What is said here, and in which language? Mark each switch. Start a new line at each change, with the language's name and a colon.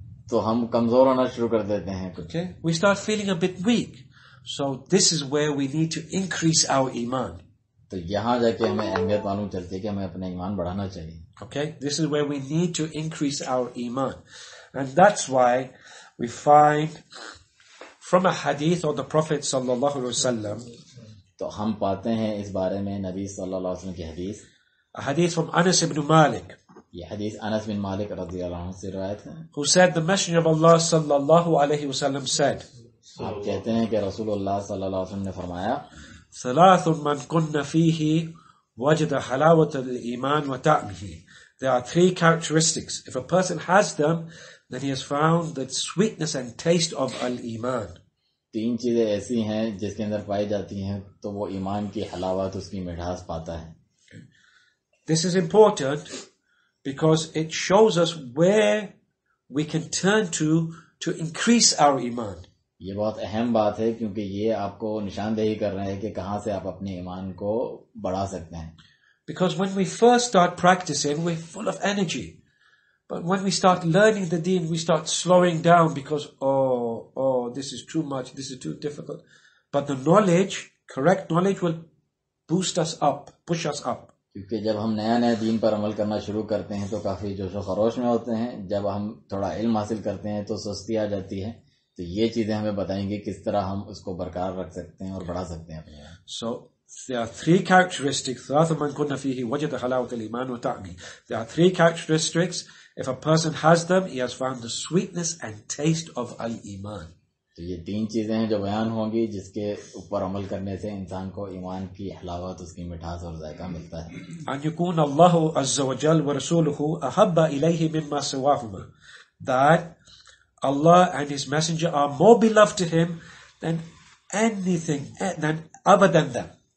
Urdu: تو ہم کمزور ہونا شروع کر دیتے ہیں.
English: Okay, we start feeling a bit weak. So this is where we need to increase our Iman.
Urdu: تو یہاں جا کے ہمیں اہمیت معلوم چلتی ہے کہ ہمیں اپنا ایمان بڑھانا چاہیے.
English: Okay, this is where we need to increase our Iman. And that's why we find from a hadith of the Prophet sallallahu alaihi wasallam,
Urdu: تو ہم پاتے ہیں اس بارے میں نبی صلی اللہ علیہ وسلم کی حدیث,
English: a hadith from Anas ibn Malik,
Urdu: یہ حدیث انس بن مالک رضی اللہ عنہ سے روایت ہے,
English: who said the Messenger of Allah sallallahu alaihi wasallam said,
Urdu: آپ کہتے ہیں کہ رسول اللہ صلی اللہ علیہ وسلم نے فرمایا,
Arabic: ثلاث من كن فيه وجد حلاوة الإيمان وطعمه.
English: There are three characteristics. If a person has them, then he has found the sweetness and taste of al-Iman.
Urdu: تین چیزیں ایسی ہیں جس کے اندر پائی جاتی ہیں تو وہ ایمان کی حلاوت, اس کی مٹھاس پاتا ہے.
English: This is important because it shows us where we can turn to increase our Iman.
Urdu: یہ بہت اہم بات ہے کیونکہ یہ آپ کو نشاندہی کر رہے ہیں کہ کہاں سے آپ اپنے ایمان کو بڑھا سکتے ہیں.
English: Because when we first start practicing, we're full of energy. But when we start learning the deen, we start slowing down because, this is too much, this is too difficult. But the knowledge, correct knowledge, will boost us up, push us up.
Urdu: کیونکہ جب ہم نیا دین پر عمل کرنا شروع کرتے ہیں تو کافی جوش و خروش میں ہوتے ہیں. جب ہم تھوڑا علم حاصل کرتے ہیں تو سستی آ جاتی ہے. تو یہ چیزیں ہمیں بتائیں گے کس طرح ہم اس کو برقرار رکھ سکتے ہیں اور بڑھا سکتے ہیں اپنے.
English: So there are three characteristics.
Arabic: ثلاث من كن فيه وجد حلاوة الإيمان وطعمه.
English: There are three characteristics. If a person has them, he has found the sweetness and taste of al-Iman.
Urdu: تو یہ تین چیزیں ہیں جو بیان ہوں گی جس کے اوپر عمل کرنے سے انسان کو ایمان کی حلاوت, اس کی مٹھاس اور ذائقہ ملتا ہے.
Arabic: أن يكون الله عز وجل ورسوله أحب إليه مما سواهما.
English: That Allah and His Messenger are more beloved to Him than anything other than them.